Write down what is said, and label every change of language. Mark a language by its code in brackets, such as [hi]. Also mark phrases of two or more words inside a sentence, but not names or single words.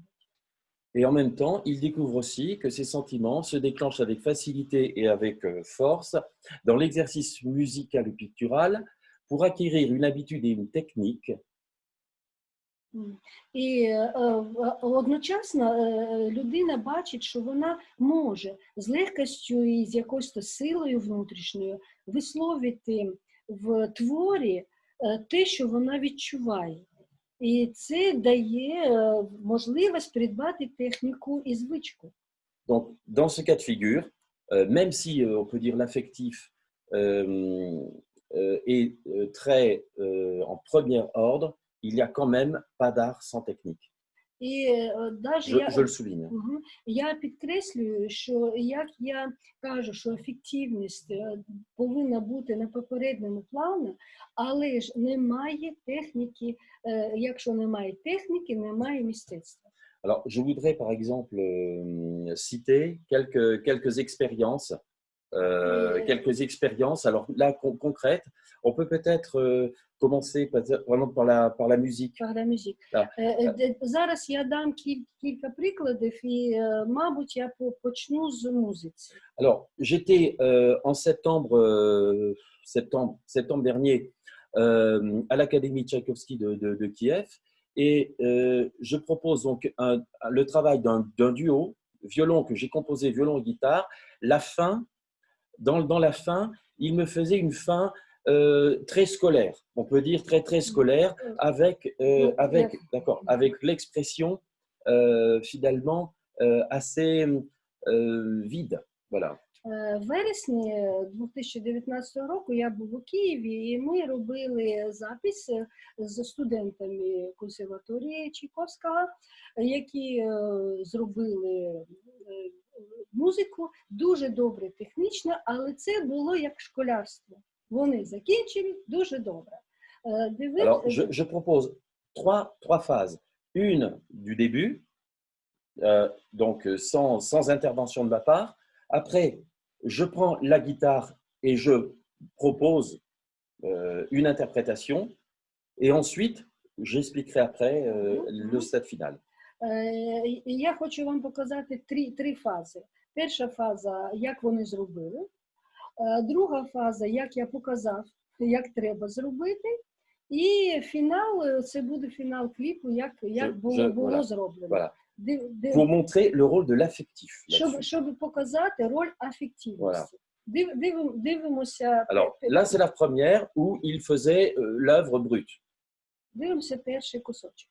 [fr] Et en même temps, il découvre aussi que ses sentiments se déclenchent avec facilité et avec force dans l'exercice musical ou pictural pour acquérir une habitude et une technique. [uk] І одночасно людина бачить, що вона може з легкістю і з якоюсь силою внутрішньою висловити в творі те, що вона відчуває. І це дає можливість придбати техніку і звичку. [fr] Donc, dans ce cas de figure, même si on peut dire l'affectif est très en premier ordre, il n'y a quand même pas d'art sans technique. [uk] І [fr] Je le souligne. [uk] Я підкреслюю, що як я кажу, що ефективність повинна бути на попередньому плані, але ж немає техніки, якщо немає техніки, немає мистецтва. [fr] Alors, je voudrais par exemple citer quelques expériences. Quelques expériences, alors là concrètes, on peut peut-être commencer vraiment par la musique. Par la musique. [uk] Зараз я дам кілька прикладів і, мабуть, я почну з музиці. [fr] Alors, j'étais en septembre dernier à l'Académie Tchaïkovski de Kiev et je propose donc le travail d'un duo, violon que j'ai composé, violon et guitare. La fin, dans la fin, il me faisait une fin très scolaire, on peut dire très scolaire, avec l'expression finalement assez vide. Voilà. [uk] В вересні 2019 року я був у Києві, і ми робили запис з студентами консерваторії Чайковського, які зробили музику дуже добре технічно, але це було як школярство. Вони закінчили дуже добре. [fr] Alors, je propose trois phases. Une du début, donc sans intervention de ma part. Après, je prends la guitare et je propose une interprétation. Et ensuite, j'expliquerai après le stade final. [uk] Я хочу вам показати три фази. Перша фаза, як вони зробили. Друга фаза, як я показав, як треба зробити. І фінал, це буде фінал кліпу, як було зроблено. [fr] Voilà. Pour montrer le rôle de l'affectif. [uk] Щоб показати роль афективності. Дивимося. [fr] Alors, là, c'est la première où il faisait l'œuvre brute. [uk] Дивимося перший кусочок.